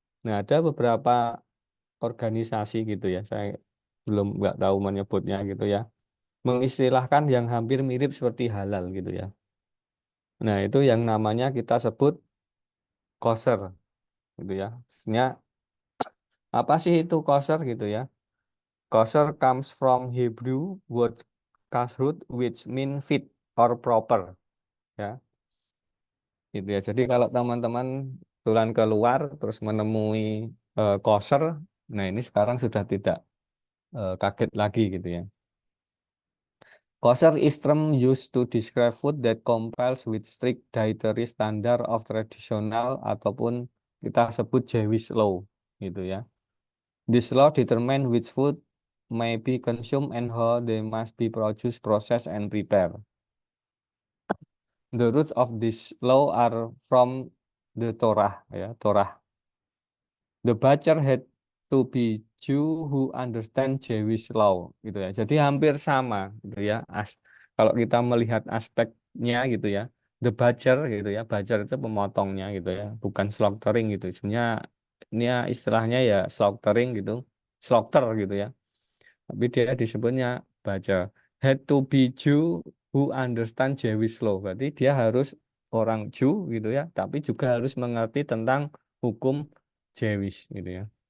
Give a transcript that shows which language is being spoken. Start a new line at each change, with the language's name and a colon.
Indonesian: Nah, ada beberapa organisasi gitu ya, saya belum nggak tahu menyebutnya gitu ya, mengistilahkan yang hampir mirip seperti halal gitu ya. Nah, itu yang namanya kita sebut kosher gitu ya. Sebenarnya apa sih itu kosher gitu ya?
English: Kosher comes from Hebrew word kashrut which mean fit or proper ya.
Indonesian: Gitu ya. Jadi kalau teman-teman tulan keluar terus menemui kosher, nah ini sekarang sudah tidak kaget lagi gitu ya.
English: Kosher is term used to describe food that complies with strict dietary standard of traditional
Indonesian: ataupun kita sebut
English: Jewish law
Indonesian: gitu ya.
English: This law determine which food may be consumed and how they must be produced, processed, and prepared. The roots of this law are from the Torah ya, Torah. The butcher had to be Jew who understand Jewish law
Indonesian: gitu ya. Jadi hampir sama gitu ya. Kalau kita melihat aspeknya gitu ya.
English: The butcher
Indonesian: gitu ya. Butcher itu pemotongnya gitu ya. Bukan slaughtering gitu. Sebenarnya ini ya istilahnya ya slaughtering gitu. Slaughter gitu ya. Tapi dia disebutnya butcher.
English: Had to be Jew who understand Jewish law.
Indonesian: Berarti dia harus orang Jew gitu ya. Tapi juga harus mengerti tentang hukum Jewish gitu ya.